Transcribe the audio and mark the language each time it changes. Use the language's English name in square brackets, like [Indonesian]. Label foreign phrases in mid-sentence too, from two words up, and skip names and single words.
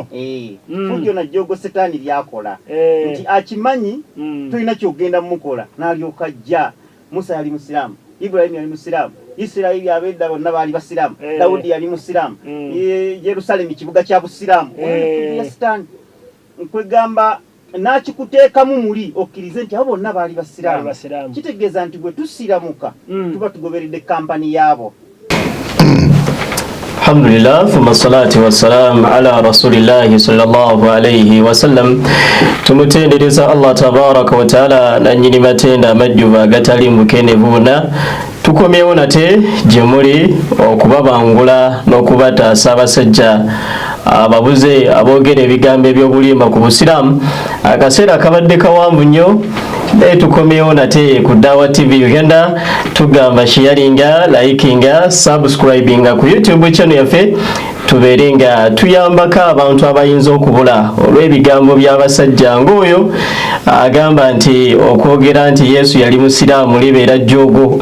[Ganda] fujjo na jjogo setaani lyakola nti akimanyi tulina kyogenda mukola n'alyoka ajja Musa yali musiraamu Ibrahim yali musiraamu Isirayiri abedda bonna baali basiraamu Dawudi yali musiraamu Yerusalemu kibuga kya busiraamu Setaani nkwegamba nakikuteekamu muli okkirize nti abo bonna baali basiraamu kitegeeza nti bwe tusiramuka tuba tugoberedde kampani yaabo. [Arabic] الحمد لله، ثم الصلاة والسلام على رسول الله صلى الله عليه وسلم. [Ganda] Tumutendereza Allah [Arabic] تبارك وتعالى [Ganda] na nyini matenda amajjuva agatali mukenevuna tukomyewo nate gye muli okubabangula n'okubataasa abasajja ababuze aboogera ebigambo eby'obulimba ku busiraamu. Akaseera kabadde kawanvu nnyo naye tukomyewo nate ku Dawa TV Uganda tugamba sharinga, likinga, subscribinga ku YouTube channel yaffe tubeere nga tuyambako abantu abayinza okubula olw'ebigambo by'abasajja ng'oyo agamba nti okwogera nti Yesu yali musiraamu libeera jjogo.